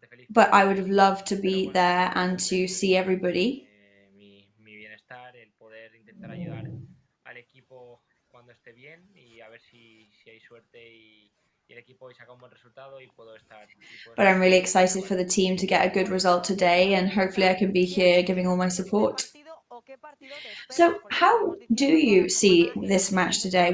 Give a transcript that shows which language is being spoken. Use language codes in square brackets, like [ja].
[en] But I would have loved to be there and to see everybody. [es] Mi bienestar, el poder intentar ayudar al equipo cuando esté bien y a ver si hay suerte y el equipo hoy saca un buen resultado y puedo estar. [en] But I'm really excited for the team to get a good result today, and hopefully I can be here giving all my support. So how do you see this match today?